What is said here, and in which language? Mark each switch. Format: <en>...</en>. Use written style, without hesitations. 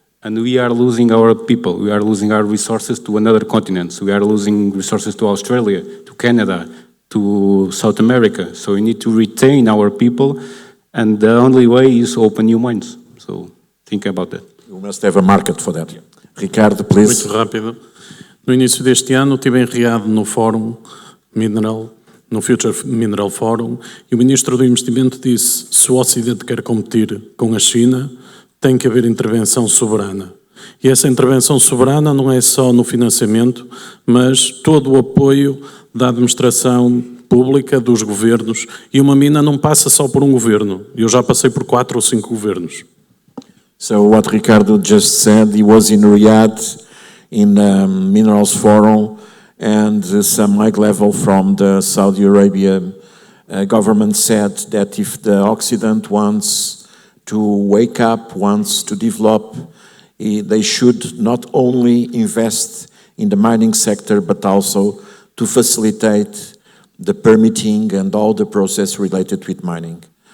<en>And we are losing our people. We are losing our resources to another continent. We are losing resources to Australia, to Canada, to South America. So we need to retain our people, and the only way is open new mines. So think about that. You must have a market for that. Ricardo, please.</en> <pt>Muito rápido. No início deste ano estive enreado no Fórum Mineral, no Future Mineral Forum, e o Ministro do Investimento disse: se o Ocidente quer competir com a China, tem que haver intervenção soberana. E essa intervenção soberana não é só no financiamento, mas todo o apoio da administração pública, dos governos. E uma mina não passa só por um governo. Eu já passei por 4 ou 5 governos.</pt> <en>So what Ricardo just said, he was in Riyadh in the Minerals Forum, and some high level from the Saudi Arabia government said that if the Occident wants to wake up, wants to develop, they should not only invest in the mining sector, but also to facilitate the permitting and all the process related with mining.</en>